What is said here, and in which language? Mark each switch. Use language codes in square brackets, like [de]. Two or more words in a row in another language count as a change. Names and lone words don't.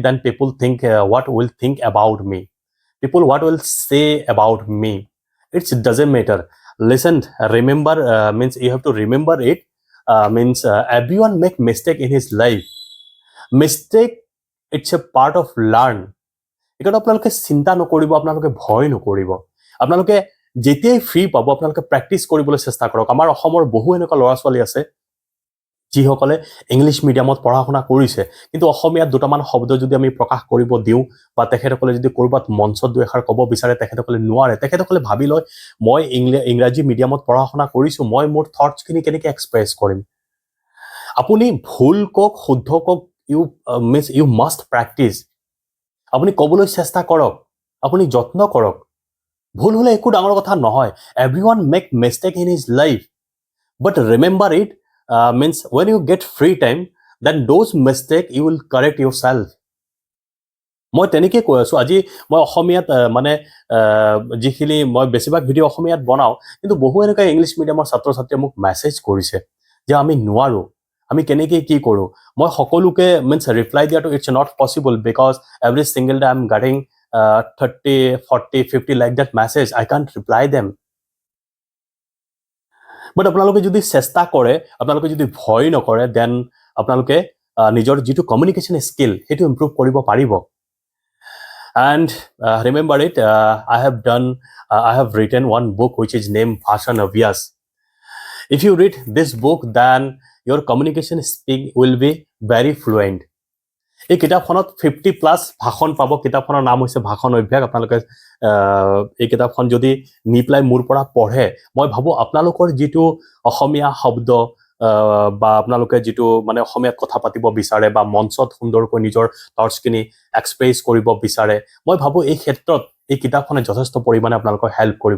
[en] Then people think what will think about me. People what will say about me. It doesn't matter. Listen, remember means you have to remember it. Means everyone make mistake in his life. Mistake, it's a part of learn. [as] এইটো আপোনালোকে চিন্তা নকৰিব, আপোনালোকে ভয় নকৰিব। আপোনালোকে যেতিয়াই ফ্ৰী পাব আপোনালোকে প্ৰেক্টিস কৰিবলৈ চেষ্টা কৰক। আমাৰ অসমৰ বহু এনেকুৱা ল'ৰা ছোৱালী আছে যিসকলে ইংলিছ মিডিয়ামত পঢ়া শুনা কৰিছে, কিন্তু অসমীয়াত দুটামান শব্দ যদি আমি প্ৰকাশ কৰিব দিওঁ বা তেখেতসকলে যদি কৰবাত মঞ্চত দুই এষাৰ ক'ব বিচাৰে তেখেতসকলে নোৱাৰে। তেখেতসকলে ভাবি লয় মই ইংৰাজী মিডিয়ামত পঢ়া শুনা কৰিছো, মই মোৰ থটছখিনি কেনেকৈ এক্সপ্ৰেছ কৰিম। আপুনি ভুল কক শুদ্ধ কক [en] you must practice. [as] আপুনি ক'বলৈ চেষ্টা কৰক, আপুনি যত্ন কৰক। ভুল হলে একো ডাঙৰ কথা নহয়। [en] Everyone make mistake in his life, but remember it means when you get free time, then those mistake you will correct yourself. [as] মই তেনেকৈ কৈ আছো। আজি মই অসমীয়াত মানে যিখিনি মই বেছিভাগ ভিডিঅ' অসমীয়াত বনাওঁ, কিন্তু বহু এনেকুৱা ইংলিছ মিডিয়ামৰ ছাত্ৰ ছাত্ৰীয়ে মোক মেছেজ কৰিছে যে আমি নোৱাৰো, আমি কেনেকৈ কি কৰোঁ। মই সকলোকে মিনছ ৰিপ্লাই দিয়াটো [en] it's not possible because every single day I am getting 30, 40, 50 like that message. I can't reply them. [as] বাট আপোনালোকে যদি চেষ্টা কৰে, আপোনালোকে যদি ভয় নকৰে, দেন আপোনালোকে নিজৰ যিটো [en] communication skill [as] সেইটো ইম্প্ৰুভ কৰিব পাৰিব। [en] And remember it, I have written one book which is named Bhasha Navyas. If you read this book, then your communication speak will be very fluent. [as] এই কিতাপখনত 50+ ভাষণ পাব। কিতাপখনৰ নাম হৈছে ভাষণ অভ্যাস। আপোনালোকে এই কিতাপখন যদি নি পেলাই মোৰ পৰা পঢ়ে, মই ভাবোঁ আপোনালোকৰ যিটো অসমীয়া শব্দ বা আপোনালোকে যিটো মানে অসমীয়াত কথা পাতিব বিচাৰে বা মঞ্চত সুন্দৰকৈ নিজৰ থটছখিনি এক্সপ্ৰেছ কৰিব বিচাৰে, মই ভাবোঁ এই ক্ষেত্ৰত এই কিতাপখনে যথেষ্ট পৰিমাণে আপোনালোকক হেল্প কৰিব।